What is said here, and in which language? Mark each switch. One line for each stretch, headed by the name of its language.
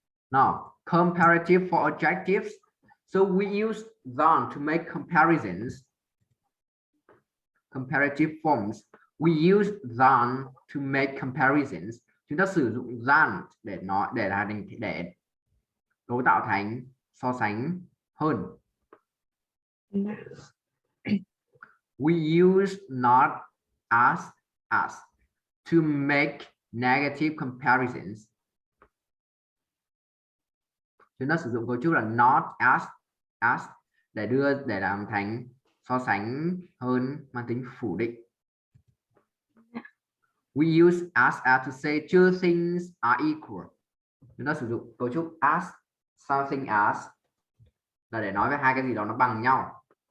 English: Now, comparative for objectives. So we use them to make comparisons. Comparative forms. We use them to make comparisons.
Vietnamese: Chúng ta sử dụng them để cấu tạo thành so sánh hơn.
English: We use not as to make negative comparisons.
Vietnamese: Chúng ta sử dụng cấu trúc là not as để làm thành so sánh hơn mang tính phủ định.
English: We use as to say two things are equal.
Vietnamese: Chúng ta sử dụng cấu trúc as, something as là để nói về hai cái gì đó nó bằng nhau.